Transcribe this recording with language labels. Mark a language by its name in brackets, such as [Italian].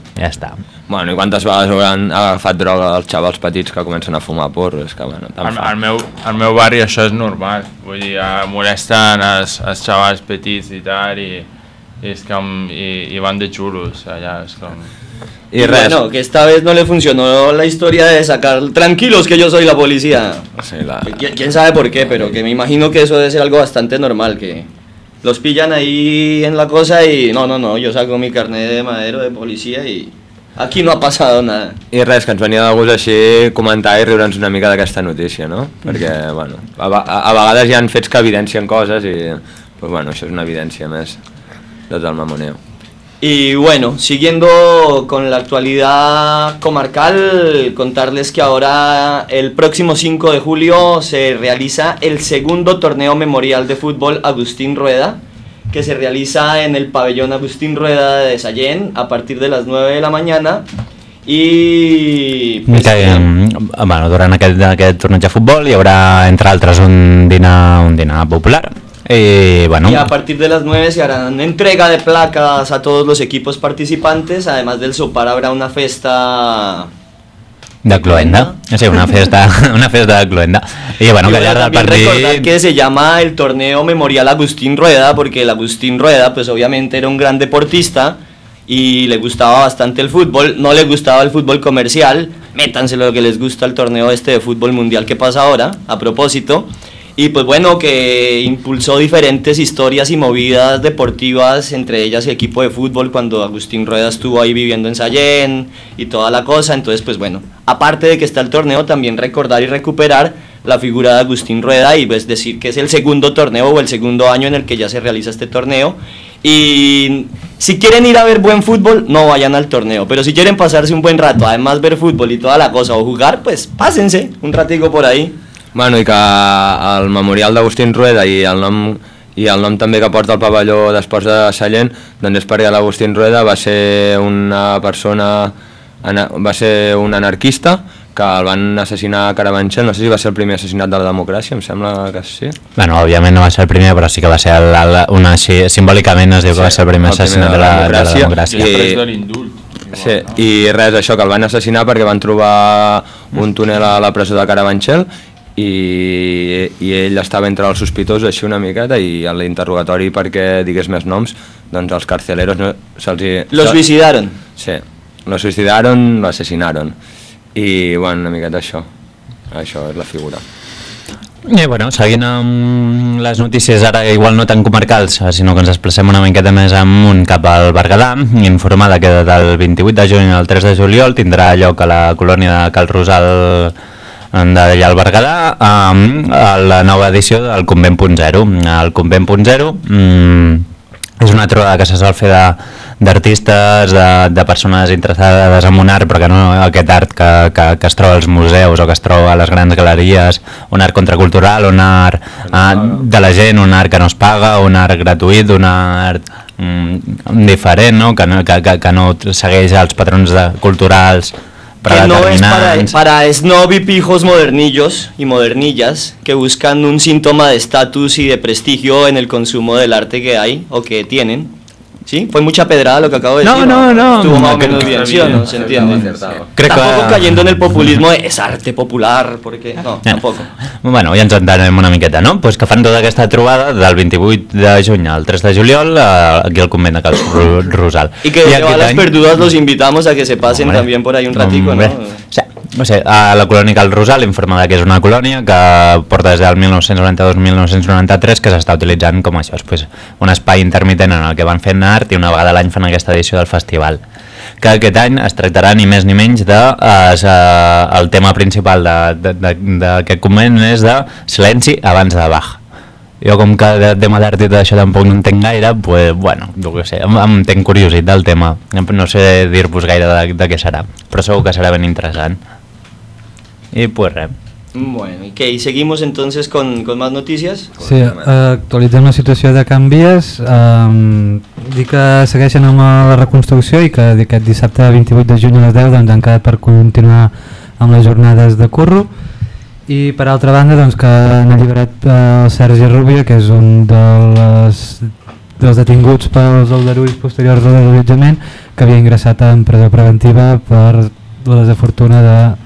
[Catalan] Ja està. Bueno, i quantes vegades hauran agafat droga els xavals petits que comencen a fumar porro? És que, bueno, al meu barri això és normal. Vull dir, molesten els xavals petits i tal, i van de xulos allà, és com... I res. [Spanish] Bueno, que esta vez no le funcionó la historia de sacar, tranquilos que yo soy la policía. Sí, ¿Quién sabe por qué? Pero que me imagino que eso debe ser algo bastante normal, que... Los pillan ahí en la cosa y no, yo saco mi carnet de madero de policía y aquí no ha pasado nada. [Catalan] I res, que ens venia de gust així comentar i riure'ns una mica d'aquesta notícia, no? Perquè, bueno, a vegades hi han fets que evidencien coses i, pues bueno, això és una evidència més de tot el mamoneo. [Spanish] Y bueno, siguiendo con la actualidad comarcal, contarles que ahora el próximo 5 de julio se realiza el segundo torneo memorial de fútbol Agustín Rueda, que se realiza en el pabellón Agustín Rueda de Sallent a partir de las 9 de la mañana. Y [Catalan] pues, que, bueno, durant aquest torneig de futbol hi haurà, entre altres, un dinar popular. Bueno. [Spanish] Y a partir de las 9 se harán entrega de placas a todos los equipos participantes. Además del [Catalan] sopar [Spanish] habrá una [Catalan] festa de cloenda. Sí, una festa de cloenda. [Spanish] Y bueno, que también partir... recordar que se llama el torneo memorial Agustín Rueda, porque el Agustín Rueda pues obviamente era un gran deportista y le gustaba bastante el fútbol. No le gustaba el fútbol comercial. Métanselo lo que les gusta al torneo este de fútbol mundial que pasa ahora, a propósito. Y pues bueno, que impulsó diferentes historias y movidas deportivas, entre ellas el equipo de fútbol, cuando Agustín Rueda estuvo ahí viviendo en Sallent y toda la cosa. Entonces, pues bueno, aparte de que está el torneo, también recordar y recuperar la figura de Agustín Rueda y pues decir que es el segundo torneo o el segundo año en el que ya se realiza este torneo. Y si quieren ir a ver buen fútbol, no vayan al torneo, pero si quieren pasarse un buen rato, además ver fútbol y toda la cosa, o jugar, pues pásense un ratico por ahí. [Catalan] Bueno, i que el memorial d'Agustín Rueda i el nom també que porta el pavelló d'Esports de Sallent, doncs és perquè l'Agustín Rueda va ser una persona, va ser un anarquista que el van assassinar a Carabanchel. No sé si va ser el primer assassinat de la democràcia, em sembla que sí. Bueno, òbviament no va ser el primer, però sí que va ser simbòlicament es diu que va ser el primer assassinat de la democràcia. I després de l'indult. Sí, i res, això, que el van assassinar perquè van trobar un túnel a la presó de Carabanchel I ell estava entre els sospitosos així una miqueta, i a l'interrogatori, perquè digués més noms, doncs els carceleros no, se'ls... [Spanish] Los suicidaron. Sí, los suicidaron, los asesinaron. [Catalan] I bueno, una miqueta això, això és la figura. I bueno, seguint amb les notícies, ara igual no tan comarcals, sinó que ens desplacem una miqueta més amunt cap al Berguedà, informada que del 28 de juny al 3 de juliol tindrà lloc a la colònia de Cal Rosal d'allà al Berguedà la nova edició del Convent Punt Zero. El Convent Punt Zero és una trobada que se sol fer d'artistes, de persones interessades en un art, però que no aquest art que es troba als museus o que es troba a les grans galeries, un art contracultural, un art de la gent, un art que no es paga, un art gratuït, un art diferent, no? Que no segueix els patrons culturals. [Spanish] Que no es para snob y pijos modernillos y modernillas que buscan un síntoma de estatus y de prestigio en el consumo del arte que hay o que tienen. ¿Sí? Fue mucha pedrada lo que acabo de decir. No. Estuvo más o menos bien, ¿sí o no? ¿Se entiende? Tampoco cayendo en el populismo de es arte popular, porque... No, tampoco. [Catalan] Bueno, ja ens entenem una miqueta, no? Pues que fan tota aquesta trobada del 28 de juny al 3 de juliol aquí al convent de Cal Rosal. I que a les perdudes [Spanish] los invitamos a que se pasen también por ahí un ratico, ¿no? Sí. [Catalan] No sé, a la colònia Cal Rosal, informada que és una colònia que porta des del 1992-1993, que s'està utilitzant com això, és pues, un espai intermitent en el que van fent art, i una vegada l'any fan aquesta edició del festival. Que aquest any es tractarà ni més ni menys de... el tema principal d'aquest convent és de silenci abans de Bach. Jo com que de tema d'art i d'això tampoc no entenc gaire, pues, bueno, no ho sé, em tenc curiositat del tema. No sé dir-vos gaire de què serà, però segur que serà ben interessant. [Spanish] Y pues re. Bueno, ¿y qué? ¿Y seguimos entonces con más noticias? [Catalan] Sí, actualitzem la situació de Can Vies. Dic que segueixen amb la reconstrucció i que aquest dissabte 28 de juny a les 10 doncs, han quedat per continuar amb les jornades de curro. I per altra banda, doncs, que han alliberat el Sergi Rubio, que és un dels detinguts pels aldarulls posteriors de l'allotjament, que havia ingressat en presó preventiva per la desafortuna de...